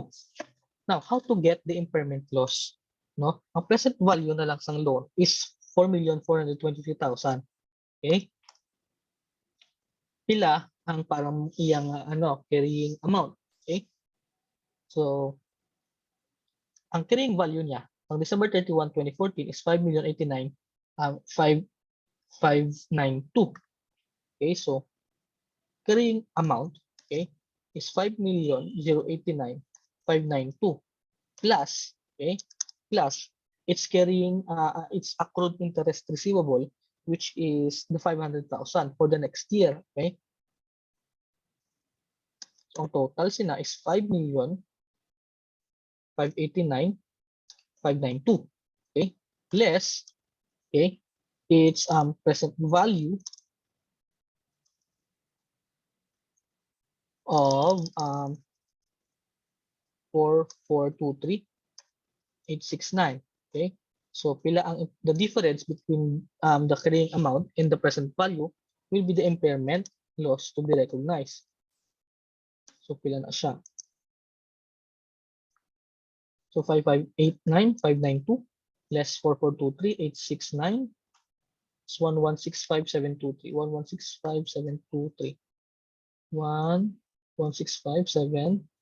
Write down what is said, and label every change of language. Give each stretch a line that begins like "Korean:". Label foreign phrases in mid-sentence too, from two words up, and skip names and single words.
English: Now, how to get the impairment loss? No?
Hiligaynon: Ang
English: present value
Hiligaynon: na lang sang
English: loan is
Hiligaynon: 4,423,000. Okay? Pila ang parang iyang
English: carrying amount.
Hiligaynon: Okay?
English: So, ang carrying value niya on December 31, 2014 is 5,089,592. Okay? So, carrying amount, okay, is 5,089,592 plus, okay, plus it's carrying its accrued interest receivable, which is the 500,000 for the next year. Okay, so ang total sina is 5,589,592. Okay, less, okay, its present value of 4,423,869. Okay, so
Hiligaynon: pila ang
English: the difference between the carrying amount and the present value will be the impairment loss to be recognized. So
Hiligaynon: pila na siya?
English: So 5,589,592 less 4,423,869 is 1,165,723. 1,165,723. 1,165,723.